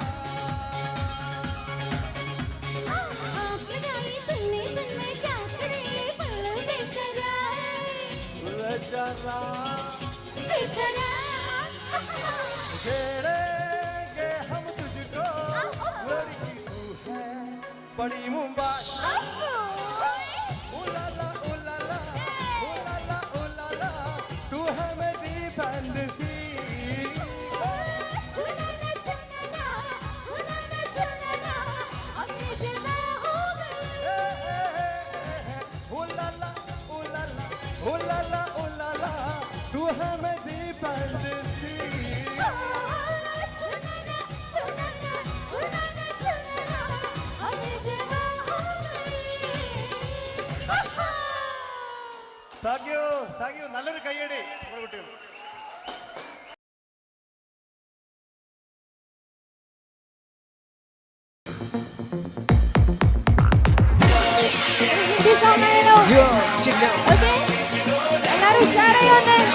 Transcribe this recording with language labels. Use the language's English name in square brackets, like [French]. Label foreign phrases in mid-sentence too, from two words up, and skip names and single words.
[Hindi] छेड़ेंगे हम तुझको, लड़की तू है बड़ी मुंबई। ओ ला ला ओ ला ला ओ ला ला ओ ला ला, तू है मेरी फैंटेसी। ओ ला ला ओ ला ला ओ ला ला ओ ला ला, तू है मेरी फैंटेसी। [English] thank you [Malayalam] നല്ലൊരു കയ്യടി നമ്മുടെ കുട്ടികൾ. എല്ലാരും ഉഷാറായി